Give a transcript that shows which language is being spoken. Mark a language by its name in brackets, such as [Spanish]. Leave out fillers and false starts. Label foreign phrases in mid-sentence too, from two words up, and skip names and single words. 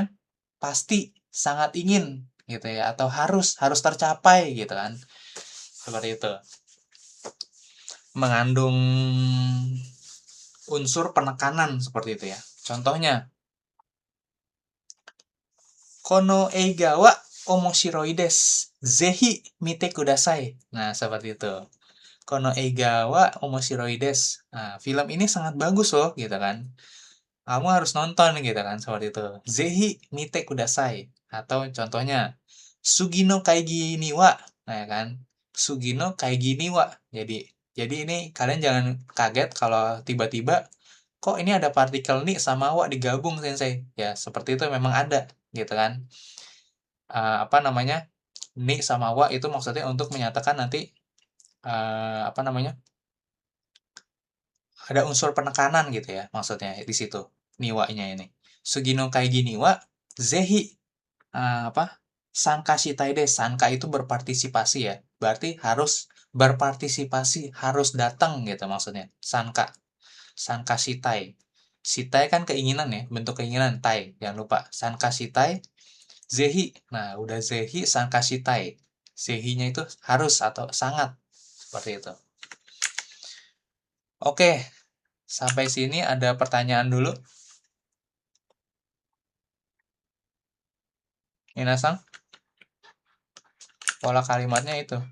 [Indonesian] Pasti, sangat ingin gitu ya, atau harus tercapai gitu kan. Seperti itu. Mengandung unsur penekanan seperti itu ya. Contohnya, [Japanese] この映画は面白いです. ぜひ見てください. [Indonesian] Nah, seperti itu. [Japanese] この映画は面白いです. [Indonesian] Nah, film ini sangat bagus loh, gitu kan. Kamu harus nonton gitu kan, seperti itu. [Japanese] ぜひ見てください. [Indonesian] Atau contohnya, [Japanese] 次の会議には. [Indonesian] Nah, ya kan. [Japanese] 次の会議には. [Indonesian] Jadi ini kalian jangan kaget kalau tiba-tiba kok ini ada partikel ni sama wa digabung sensei. Ya, seperti itu memang ada, gitu kan. Apa namanya? Ni sama wa itu maksudnya untuk menyatakan nanti apa namanya? Ada unsur penekanan gitu ya maksudnya di situ. Niwa-nya ini. [Japanese] 次の会議にはぜひ apa? 参加したいです. [Indonesian] Sanka itu berpartisipasi ya. Berarti harus berpartisipasi, harus datang gitu maksudnya. [Japanese] 参加。参加したい. [Indonesian] Shitai kan keinginan ya, bentuk keinginan. Tai, jangan lupa. [Japanese] 参加したいぜひ. [Indonesian] Nah, udah [Japanese] ぜひ参加したい. [Indonesian] Zehinya itu harus atau sangat. Seperti itu. Oke, sampai sini ada pertanyaan dulu. Minasang, pola kalimatnya itu.